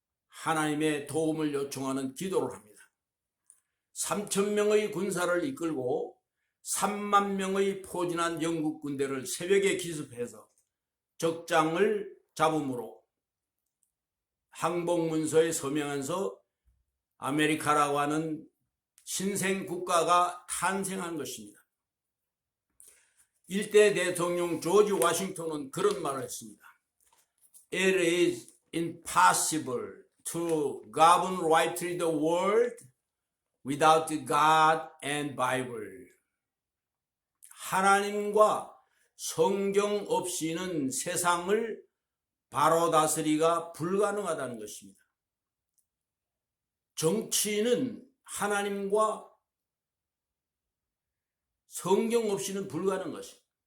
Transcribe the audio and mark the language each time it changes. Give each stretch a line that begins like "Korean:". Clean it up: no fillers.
Korean: 하나님의 도움을 요청하는 기도를 합니다. 3,000명의 군사를 이끌고 3만 명의 포진한 영국 군대를 새벽에 기습해서 적장을 잡음으로 항복문서에 서명하면서 아메리카라고 하는 신생 국가가 탄생한 것입니다. 일대 대통령 조지 워싱턴은 그런 말을 했습니다.
English: It is impossible to govern rightly the world without God and Bible.
Korean: 하나님과 성경 없이는 세상을 바로 다스리기가 불가능하다는 것입니다. 정치는 하나님과 성경 없이는 불가능한 것입니다.